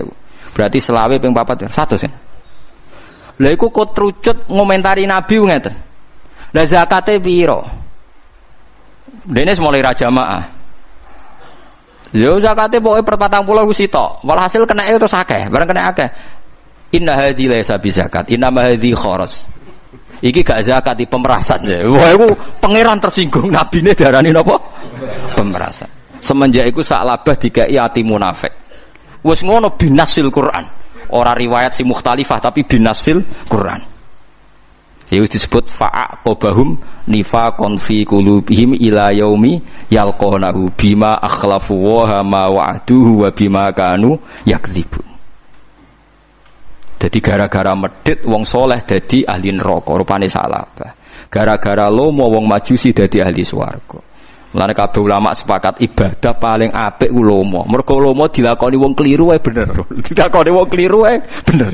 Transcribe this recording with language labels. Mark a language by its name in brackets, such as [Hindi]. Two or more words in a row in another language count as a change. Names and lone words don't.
[Javanese] Berarti selawe ping 4 100 ya. Lah iku kok trucut ngomentari Nabi ngeten. Lah zakate piro? Dene mulai ra jamaah. Yo zakate pokoke per 40 wis sitok. Walhasil kenake terus akeh, bareng kena akeh. [Arabic] إن هذه ليس بزكاة إنما هذه خرص. [Javanese] Iki gak zakat, pemerasan ya. Wah iku pangeran tersinggung nabine diarani napa? [Indonesian] Pemerasan. [Javanese] Semenjak iku Sa'labah dikai ati munafik. Wis ngono [Arabic] بنص القرآن. [Javanese] Ora riwayat si mukhtalifah tapi [Arabic] بنص القرآن. [Indonesian] Itu disebut [Arabic] فأعقبهم نفاقا في قلوبهم إلى يوم يلقونه بما أخلفوا وما وعدوه وبما كانوا يكذبون. [Javanese] Jadi gara-gara medit wong soleh dadi ahli neraka rupane Sa'labah. Gara-gara lomo wong majusi dadi ahli swarga. Mulane kabeh ulama sepakat ibadah paling apik ku lomo. Mergo lomo dilakoni wong kliru wae bener. Dilakoni wong kliru wae bener.